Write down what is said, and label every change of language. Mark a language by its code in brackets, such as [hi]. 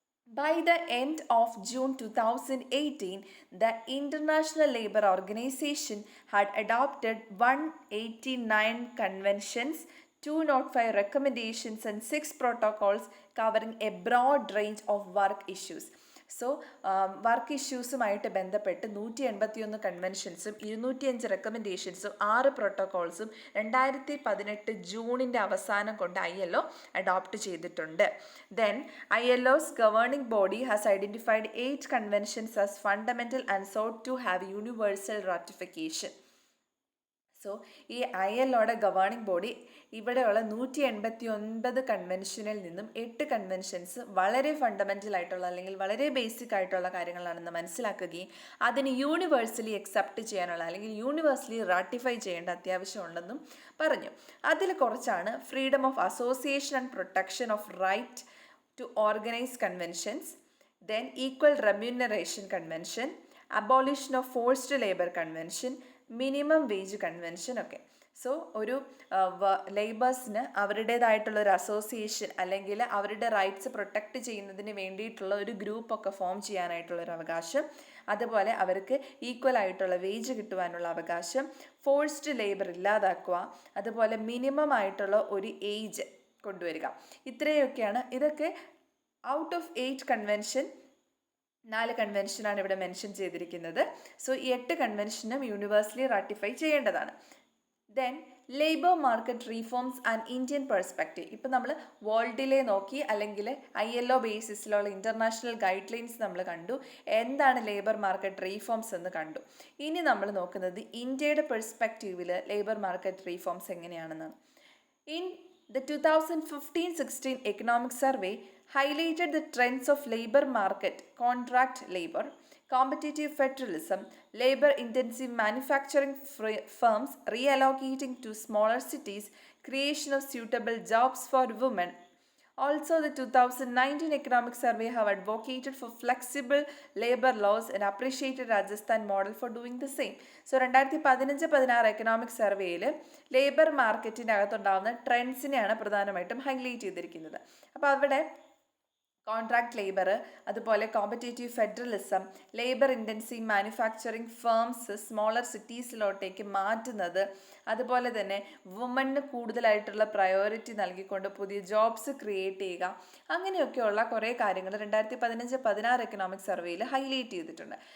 [en] By the end of June 2018, the International Labour Organization had adopted 189 conventions, 205 recommendations and 6 protocols covering a broad range of work issues. [ml] So work ഇഷ്യൂസുമായിട്ട് ബന്ധപ്പെട്ട് 181 കൺവെൻഷൻസും 205 റെക്കമെൻഡേഷൻസും 6 പ്രോട്ടോകോൾസും 2018 ജൂണിൻ്റെ അവസാനം കൊണ്ട് ILO adopt ചെയ്തിട്ടുണ്ട്. [en] Then ILO's governing body has identified 8 conventions as fundamental and sought to have universal ratification. [ml] So ഈ ILOയുടെ governing body ഇവിടെയുള്ള 189 കൺവെൻഷനിൽ നിന്നും 8 conventions വളരെ fundamental ആയിട്ടുള്ള അല്ലെങ്കിൽ വളരെ ബേസിക് ആയിട്ടുള്ള കാര്യങ്ങളാണെന്ന് മനസ്സിലാക്കുകയും അതിന് യൂണിവേഴ്സലി അക്സെപ്റ്റ് ചെയ്യാനുള്ള അല്ലെങ്കിൽ യൂണിവേഴ്സലി റാട്ടിഫൈ ചെയ്യേണ്ട അത്യാവശ്യമുണ്ടെന്നും പറഞ്ഞു. അതിൽ കുറച്ചാണ് [en] freedom of association and protection of right to organize conventions, then equal remuneration convention, abolition of forced labor convention, minimum wage convention [ml] ഒക്കെ. സോ ഒരു ലേബേഴ്സിന് അവരുടേതായിട്ടുള്ള ഒരു അസോസിയേഷൻ അല്ലെങ്കിൽ അവരുടെ റൈറ്റ്സ് പ്രൊട്ടക്റ്റ് ചെയ്യുന്നതിന് വേണ്ടിയിട്ടുള്ള ഒരു ഗ്രൂപ്പൊക്കെ ഫോം ചെയ്യാനായിട്ടുള്ളൊരു അവകാശം, അതുപോലെ അവർക്ക് ഈക്വൽ ആയിട്ടുള്ള വേജ് കിട്ടുവാനുള്ള അവകാശം, ഫോഴ്സ്ഡ് ലേബർ ഇല്ലാതാക്കുക, അതുപോലെ മിനിമം ആയിട്ടുള്ള ഒരു ഏജ് കൊണ്ടുവരിക. ഇത്രയൊക്കെയാണ്. ഇതൊക്കെ ഔട്ട് ഓഫ് 8 കൺവെൻഷൻ 4 കൺവെൻഷനാണ് ഇവിടെ മെൻഷൻ ചെയ്തിരിക്കുന്നത്. സോ ഈ 8 കൺവെൻഷനും യൂണിവേഴ്സലി റാറ്റിഫൈ ചെയ്യേണ്ടതാണ്. Then [en] Labour market reforms and Indian perspective. [ml] ഇപ്പം നമ്മൾ വേൾഡിലെ നോക്കി അല്ലെങ്കിൽ ILO ബേസിസിലുള്ള ഇൻ്റർനാഷണൽ ഗൈഡ് ലൈൻസ് നമ്മൾ കണ്ടു, എന്താണ് ലേബർ മാർക്കറ്റ് റീഫോംസ് എന്ന് കണ്ടു. ഇനി നമ്മൾ നോക്കുന്നത് ഇന്ത്യയുടെ പെർസ്പെക്റ്റീവിൽ labour market reforms എങ്ങനെയാണെന്നാണ്. [en] In the 2015-16 economic survey highlighted the trends of labor market, contract labor, competitive federalism, labor-intensive manufacturing firms reallocating to smaller cities, creation of suitable jobs for women. Also, the 2019 economic survey have advocated for flexible labor laws and appreciated Rajasthan model for doing the same. [ml] So, 2015-16 economic സർവേയിൽ labour മാർക്കറ്റിൻ്റെ അകത്തുണ്ടാകുന്ന ട്രെൻഡ്സിനെയാണ് പ്രധാനമായിട്ടും highlight ചെയ്തിരിക്കുന്നത്. അപ്പോൾ അവിടെ contract labour, അതുപോലെ competitive federalism, labour intensive manufacturing firms smaller സിറ്റീസിലോട്ടേക്ക് മാറ്റുന്നത്, അതുപോലെ തന്നെ വുമണിന് കൂടുതലായിട്ടുള്ള പ്രയോറിറ്റി നൽകിക്കൊണ്ട് പുതിയ ജോബ്സ് ക്രിയേറ്റ് ചെയ്യുക, അങ്ങനെയൊക്കെയുള്ള കുറേ കാര്യങ്ങൾ 2015-16 എക്കണോമിക് സർവേയിൽ ഹൈലൈറ്റ് ചെയ്തിട്ടുണ്ട്.